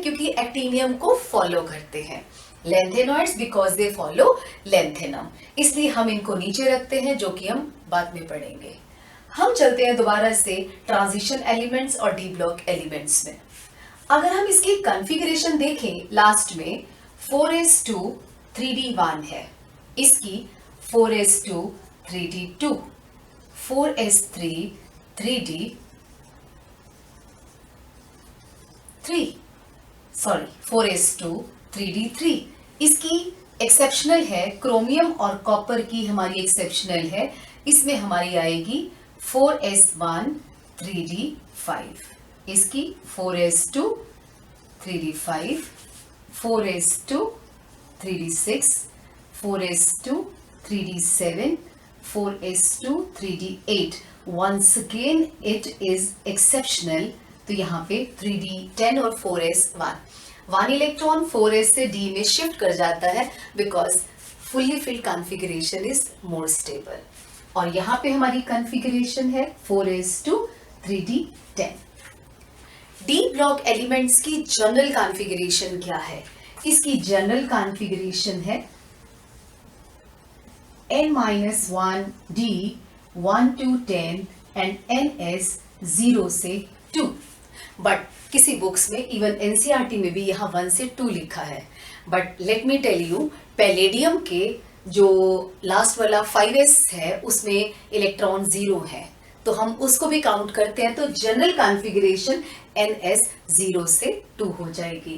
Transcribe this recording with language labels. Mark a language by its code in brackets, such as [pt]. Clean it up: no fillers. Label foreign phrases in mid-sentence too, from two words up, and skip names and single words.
[hi] क्योंकि एक्टिनियम को फॉलो करते हैं। [en] lanthanoids because they follow lanthanum, [hi] इसलिए हम इनको नीचे रखते हैं, जो कि हम बाद में पढ़ेंगे। हम चलते हैं दोबारा से [en] transition elements [hi] और [en] d block elements [hi] में। अगर हम इसकी कॉन्फ़िगरेशन देखें लास्ट में 4s2 3d1 है, इसकी 4s2 3d2, 4s3 4s2 3d3, इसकी एक्सेप्शनल है, क्रोमियम और कॉपर की हमारी एक्सेप्शनल है, इसमें हमारी आएगी 4s1 3d5, इसकी 4s2 3d5, 4s2 3d6, 4s2 3d7, 4s2 3d8. [en] Once again it is exceptional, [hi] तो यहाँ पे 3d10 और 4s1, 1 इलेक्ट्रॉन 4s से d में शिफ्ट कर जाता है बिकॉज [en] fully filled configuration is more stable. [hi] और यहाँ पे हमारी कॉन्फ़िगरेशन है 4s2 3d10। [en] d block elements [hi] की [en] general configuration [hi] क्या है? इसकी [en] general configuration [hi] है [en] n-1 d 1 to 10 and ns [hi] 0 से 2। बट किसी बुक्स में इवन एनसीईआरटी में भी यहाँ 1 से 2 लिखा है। [en] but let me tell you, [hi] पैलेडियम के जो लास्ट वाला 5s है उसमें इलेक्ट्रॉन 0 है, तो हम उसको भी काउंट करते हैं, तो [en] general configuration [hi] ns 0 से 2 हो जाएगी।